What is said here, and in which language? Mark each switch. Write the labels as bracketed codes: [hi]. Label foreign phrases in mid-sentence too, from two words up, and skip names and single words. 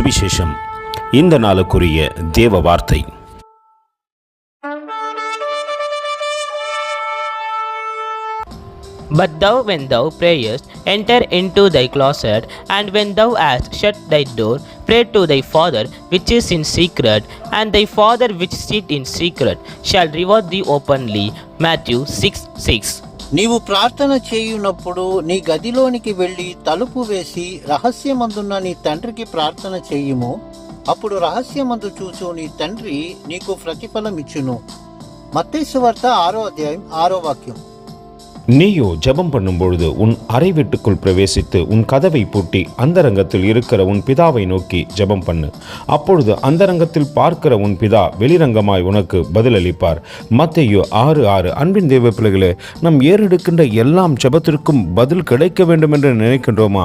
[ta] சுவிசேஷம். இந்த நாளுக்குரிய தேவ வார்த்தை. [en] But thou, when thou prayest, enter into thy closet, and when thou hast shut thy door, pray to thy Father which is in secret, and thy Father which sitteth in secret shall reward thee openly. Matthew 6:6. [te] నీవు ప్రార్థన చేయునప్పుడు నీ గదిలోనికి వెళ్ళి తలుపు వేసి రహస్యమందున్న నీ తండ్రికి ప్రార్థన చేయుము. అప్పుడు రహస్యమందు చూచు నీ తండ్రి నీకు ప్రతిఫలమిచ్చును. మత్తయి సువార్త 6వ అధ్యాయం 6వ వాక్యం. [ta] நீயோ ஜெபம் பண்ணும் பொழுது உன் அறை வீட்டுக்குள் பிரவேசித்து உன் கதவை பூட்டி அந்தரங்கத்தில் இருக்கிற உன் பிதாவை நோக்கி ஜெபம் பண்ணு. அப்பொழுது அந்தரங்கத்தில் பார்க்கிற உன் பிதா வெளிரங்கமாய் உனக்கு பதிலளிப்பார். மத்தேயு 6:6. அன்பின் தேவ பிள்ளைகளே, நம் ஏறெடுக்கின்ற எல்லாம் ஜெபத்திற்கும் பதில் கிடைக்க வேண்டும் என்று நினைக்கின்றோமா?